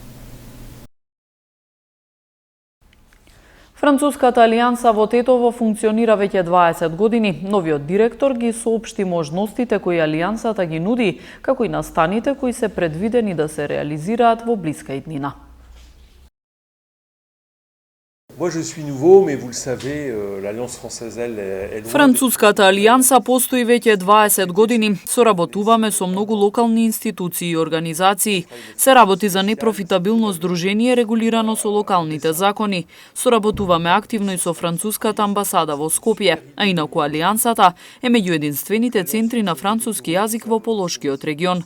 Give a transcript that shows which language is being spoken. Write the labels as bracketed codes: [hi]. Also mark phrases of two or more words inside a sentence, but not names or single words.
[mk] Француската алијанса во Тетово функционира веќе 20 години. Новиот директор ги соопшти можностите кои алијансата ги нуди, како и настаните кои се предвидени да се реализираат во блиска иднина. [fr] Moi je suis nouveau, mais vous le savez, l'Alliance française, elle est [mk] Француската алијанса постои веќе 20 години. Соработуваме со многу локални институции и организации. Се работи за непрофитабилно здружение регулирано со локалните закони. Соработуваме активно и со француската амбасада во Скопје, а инаку алијансата е меѓу единствените центри на француски јазик во Полошкиот регион.